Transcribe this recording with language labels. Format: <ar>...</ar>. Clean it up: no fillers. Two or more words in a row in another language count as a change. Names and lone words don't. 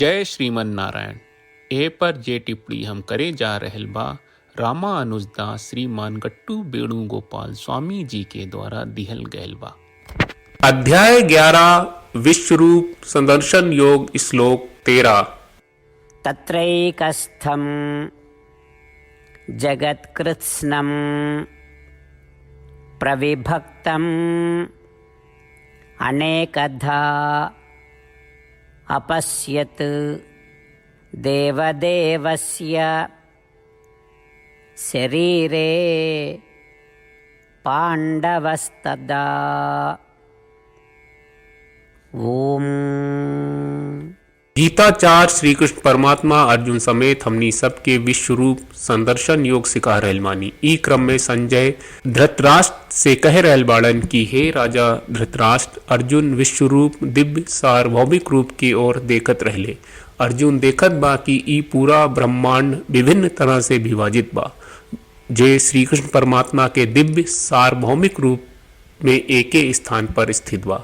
<bho>जय श्रीमन नारायण। ए पर जे टिप्पणी हम करे जा रहल बा रामानुजदास श्रीमान गट्टू वेणुगोपाल स्वामी जी के द्वारा दिहल गयल बा। अध्याय 11 विश्वरूप संदर्शन योग श्लोक 13।</bho> <sa>तत्रैकस्थं जगत्कृत्स्नं प्रविभक्तम् अनेकधा अपश्यत् देवदेवस्य शरीरे पाण्डवस्तदा। ओम।</sa> <bho>गीताचार्य श्री कृष्ण परमात्मा अर्जुन समेत हमनी सबके विश्व रूप संदर्शन योग सिखा रहल मानी। ई क्रम में संजय धृतराष्ट्र से कह रहल बाड़न कि हे राजा धृतराष्ट्र, अर्जुन विश्व रूप दिव्य सार्वभौमिक रूप की ओर देखत रहले। अर्जुन देखत बा कि ई पूरा ब्रह्मांड विभिन्न तरह से विभाजित बा, जे श्री कृष्ण परमात्मा के दिव्य सार्वभौमिक रूप में एके स्थान पर स्थित बा।</bho>